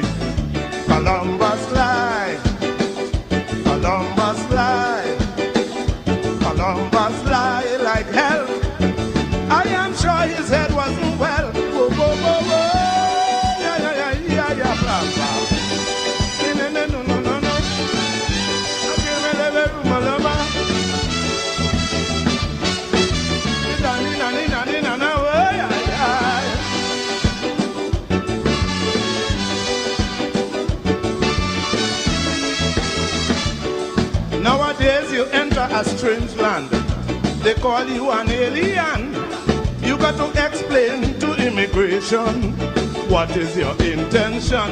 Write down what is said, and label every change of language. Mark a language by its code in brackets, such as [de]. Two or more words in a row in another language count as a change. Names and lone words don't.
[en] Columbus lied. Columbus lied. Columbus lied like hell. I am sure his head wasn't well. Whoa, whoa, whoa, whoa. Yeah, yeah, yeah, yeah, yeah, blah, blah. No, no, no, no, no, no. Okay, [pt] me leve rumo loma. [en] Nina, nina, nina, nina, oh, yeah, yeah. Nowadays you enter a strange land. They call you an alien. You got to explain to immigration what is your intention.